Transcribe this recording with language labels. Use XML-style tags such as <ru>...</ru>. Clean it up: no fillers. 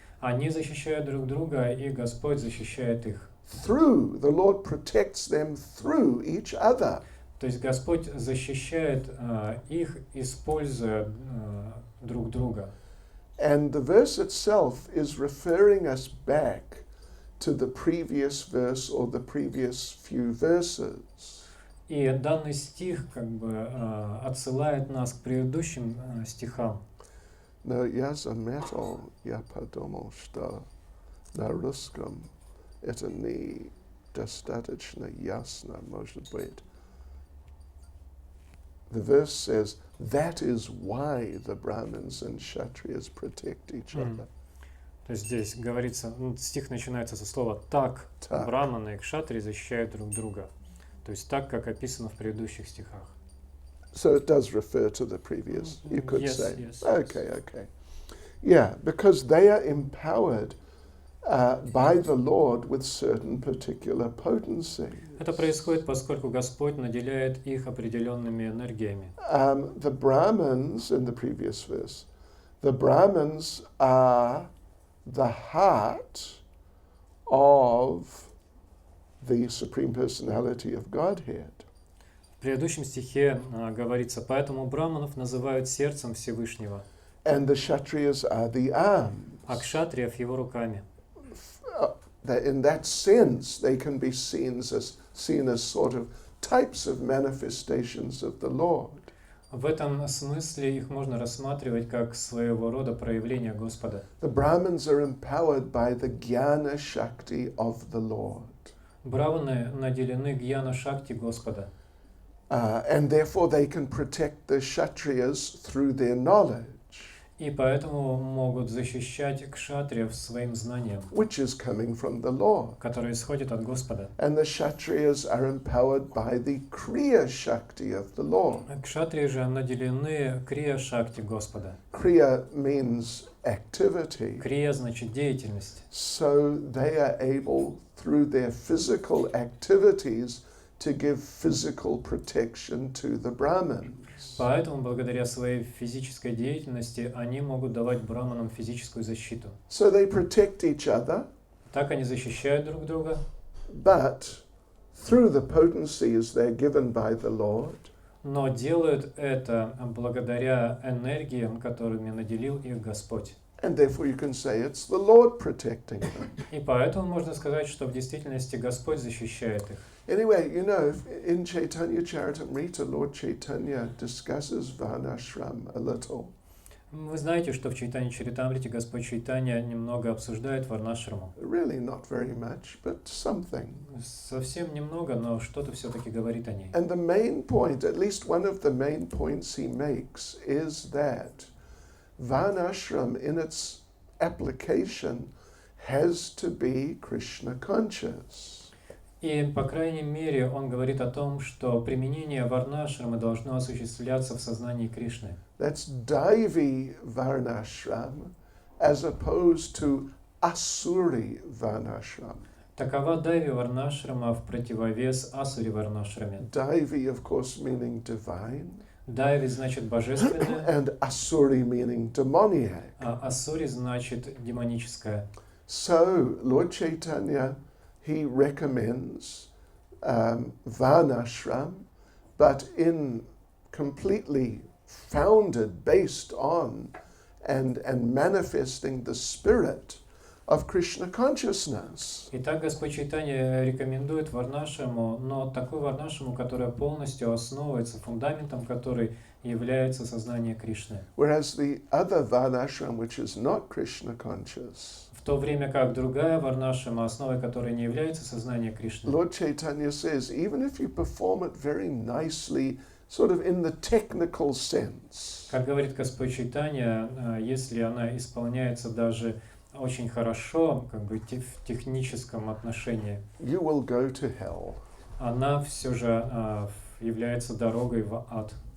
<ru>Они защищают друг друга, и Господь защищает их.</ru> <en>The Lord protects them through each other.</en> <ru>То есть Господь защищает их, используя друг друга.</ru> <en>And the verse itself is referring us back to the previous verse or the previous few verses.</en> <ru>И данный стих как бы отсылает нас к предыдущим стихам. Но я заметил, я подумал, что на русском это недостаточно ясно, может быть.</ru> <en>The verse says, that is why the Brahmins and Kshatriyas protect each other.</en> <ru>То есть здесь говорится, стих начинается со слова «так». Так. Браманы и кшатрии защищают друг друга. То есть так, как описано в предыдущих стихах.</ru> <en>So it does refer to the previous, you could Yes, say. yes. Okay. Yeah, because they are empowered by the Lord with certain particular potency.</en> <ru>Это происходит, поскольку Господь наделяет их определенными энергиями.</ru> <en>The Brahmins, in the previous verse, the Brahmins are the heart of the Supreme Personality of Godhead.</en> <ru>В предыдущем стихе говорится, поэтому браманов называют сердцем Всевышнего,</ru> <en>And the Kshatriyas are the arms.</en> <ru>а кшатриев его руками.</ru> <en>In that sense, they can be seen as sort of types of manifestations of the Lord.</en> <ru>В этом смысле их можно рассматривать как своего рода проявление Господа.</ru> <en>The Brahmins are empowered by the Jnana Shakti of the Lord.</en> <ru>Браманы наделены гьяна шакти Господа.</ru> <en>And therefore they can protect the Kshatriyas through their knowledge,</en> <ru>И поэтому могут защищать кшатриев своим знанием,</ru> <en>which is coming from the Lord.</en> <ru>которое исходит от Господа.</ru> <en>And the Kshatriyas are empowered by the Kriya Shakti of the Lord.</en> <ru>Кшатрии же наделены крия шакти Господа.</ru> <en>Kriya means activity.</en> <ru>Крия значит деятельность.</ru> <en>So they are able, through their physical activities, to give physical protection to the Brahmins.</en> <ru>Поэтому, благодаря своей физической деятельности, они могут давать браманам физическую защиту.</ru> <en>So they protect each other,</en> <ru>Так они защищают друг друга,</ru> <en>but through the potencies they're given by the Lord,</en> <ru>но делают это благодаря энергиям, которыми наделил их Господь.</ru> <en>and therefore you can say it's the Lord protecting them.</en> <ru>И поэтому можно сказать, что в действительности Господь защищает их.</ru> <en>Anyway, you know, in Chaitanya Charitamrita, Lord Chaitanya discusses Varnashram a little.</en> <ru>Вы знаете, что в Чайтанья Чаритамрите Господь Чайтанья немного обсуждает Варнашраму.</ru> <en>Really not very much, but something.</en> <ru>Совсем немного, но что-то все-таки говорит о ней.</ru> <en>And the main point, at least one of the main points he makes, is that Varnashram in its application has to be Krishna conscious.</en> <ru>И, по крайней мере, он говорит о том, что применение Варнашрамы должно осуществляться в сознании Кришны.</ru> <en>That's Daivi Varnashram as opposed to Asuri Varnashram.</en> <ru>Такова Дайви Варнашрама в противовес Асури Варнашраме.</ru> <en>Daivi, of course, meaning divine,</en> <ru>Дайви значит божественное,</ru> <en>and Asuri meaning demoniac.</en> <ru>а Асури значит демоническое.</ru> <en>So, Lord Chaitanya, he recommends Varnashram, but in completely founded, based on, and manifesting the spirit of Krishna consciousness.</en> <ru>Итак, Господь Чайтанья рекомендует Варнашраму, но такую Варнашраму, которая полностью основывается, фундаментом которой является сознание Кришны.</ru> <en>Whereas the other Varnashram, which is not Krishna conscious,</en> <ru>В то время как другая Варнашрама, основой которой не является сознание Кришны,</ru> <en>Lord Chaitanya says, even if you perform it very nicely, sort of in the technical sense,</en> <ru>как говорит Господь Чайтанья, если она исполняется даже очень хорошо, как бы в техническом отношении,</ru> <en>you will go to hell.</en> <ru>она все же является дорогой в ад.</ru>